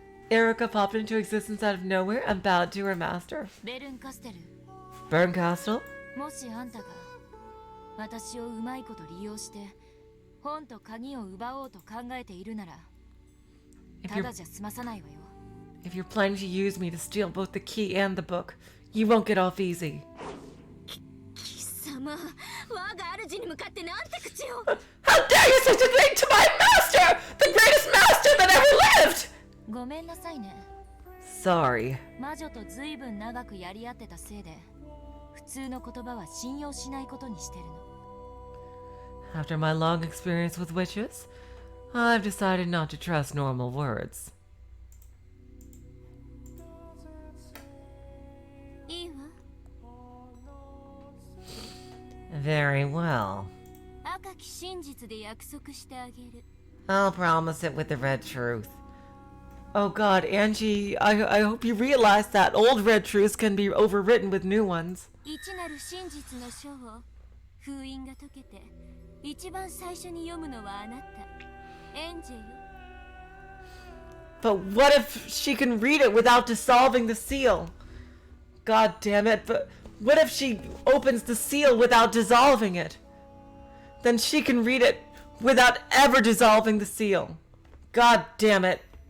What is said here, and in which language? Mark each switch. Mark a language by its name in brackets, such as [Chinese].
[English] Erika popped into existence out of nowhere and bowed to her master. [Japanese] ベルンカステル、 [English] Bernkastel? [Japanese] もしあんたが私をうまいこと利用して本と鍵を奪おうと考えているなら、ただじゃ済まさないわよ。 [English] If you're planning to use me to steal both the key and the book, you won't get off easy. [Japanese] 貴様、我が主に向かってなんて口を。 [English] How dare you say such a thing to my master! The greatest master that ever lived! [Japanese] ごめんなさいね。 [English] Sorry. [Japanese] 魔女とずいぶん長くやり合ってたせいで、普通の言葉は信用しないことにしてるの。 [English] After my long experience with witches, I've decided not to trust normal words. [Japanese] いいわ。 [English] Very well. [Japanese] 赤き真実で約束してあげる。 [English] I'll promise it with the red truth. Oh god, Angie, I hope you realize that old red truths can be overwritten with new ones. [Japanese] 一なる真実の書を封印が解けて一番最初に読むのはあなた、エンジェよ。 [English] But what if she can read it without dissolving the seal? God damn it, but what if she opens the seal without dissolving it? Then she can read it without ever dissolving the seal. God damn it.